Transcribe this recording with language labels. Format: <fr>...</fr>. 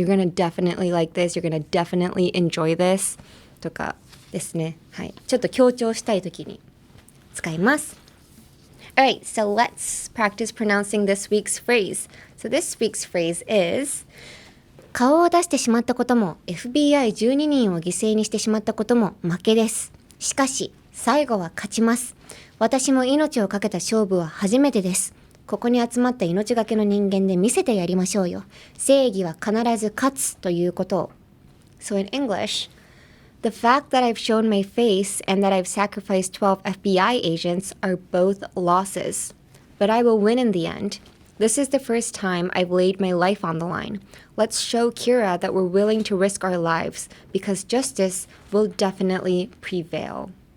<en>You're gonna definitely like this You're gonna definitely enjoy this</en> <ja>とかですね。はい、ちょっと強調したいときに使います。</ja> <en>Alright, so let's practice pronouncing this week's phrase. So this week's phrase is</en> <ja>顔を出してしまったことも FBI12 人を犠牲にしてしまったことも負けです。しかし最後は勝ちます。私も命をかけた勝負は初めてです。ここに集まった命がけの人間で見せてやりましょうよ。正義は必ず勝つということを。</ja> <en>So in English, the fact that I've shown my face and that I've sacrificed 12 FBI agents are both losses. But I will win in the end. This is the first time I've laid my life on the line. Let's show Kira that we're willing to risk our lives because justice will definitely prevail.</en>